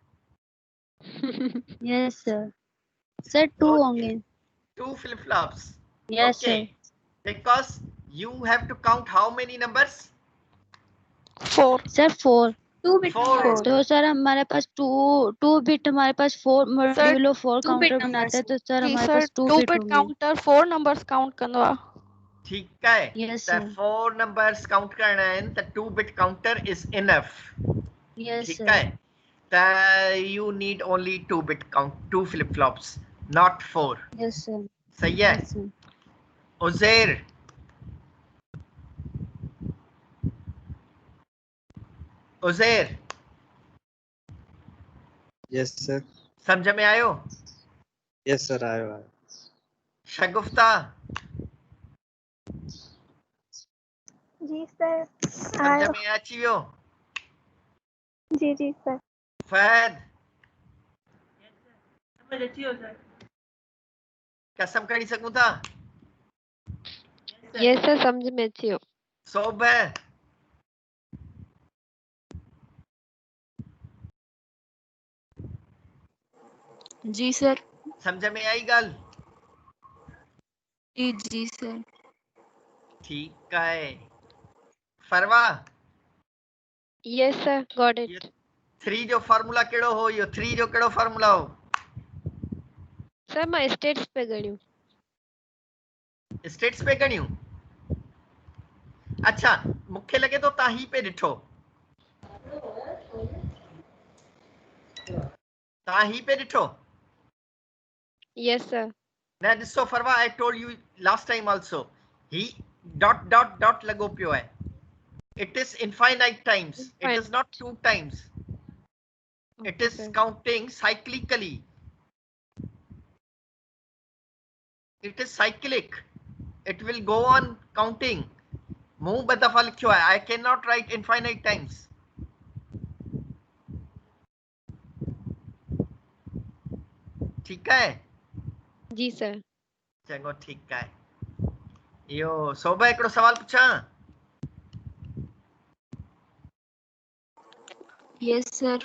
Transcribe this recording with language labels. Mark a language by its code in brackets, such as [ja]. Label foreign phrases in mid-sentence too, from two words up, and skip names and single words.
[en] Yes, sir. Sir, 2 होंगे। 2 flip flops. Yes, okay. sir. Because you have to count how many numbers? 4. Sir, 4. 2 bit. [hi] तो सर हमारे पास 2 बिट, हमारे पास 4 मॉड्यूलो 4 काउंटर बनाते हैं, तो सर जी हमारे सर पास 2 2 बिट बिट होंगे। [sd] काउंटर 4 [en] numbers count [sd] कंदो आहे। [hi] ठीक है। [en] Yes, the sir. [hi] 4 [en] numbers count [hi] करना है, [en] the 2 bit counter is enough. Yes, [hi] ठीक [en] sir. [hi] है। [en] you need only 2 bit count, 2 flip flops, not 4. Yes, sir. [hi] सही है। [en] Yes, sir. उज़ैर उज़ैर यस सर। [sd] समझ में आयो? [en] yes sir [sd] आयो आयो। शगुफ्ता जी सर। समझ में अची वियो? जी जी सर। फहद समझ अची वियो सर। कसम खणी सघूं था? [en] yes sir [sd] समझ में अची वियो। सोबह जी सर। समझ में आई ॻाल्हि? जी सर। [hi] ठीक है। फरवा [en] यस सर गॉट इट। [sd] 3 जो फार्मूला कहिड़ो हो? इहो 3 जो कहिड़ो फार्मूला हो? सर मां स्टेट्स पे गणियूं। स्टेट्स पे गणियूं? अच्छा मूंखे लॻे थो तव्हां ही पे ॾिठो, तव्हां ही पे ॾिठो? [en] यस सर। [sd] न ॾिसो फरवा, [en] आई टोल्ड यू लास्ट टाइम आल्सो, [sd] ही [en] dot dot dot [sd] लॻो पियो आहे। [en] It is infinite times. It is not 2 times. It is counting cyclically. It is cyclic. It will go on counting. [sd] मूं ॿ दफ़ा लिखियो आहे। [en] I cannot write infinite times. [sd] ठीकु आहे? जी सर। चङो ठीकु आहे। इहो सोभा हिकिड़ो सवाल पुछां? [en] यस सर।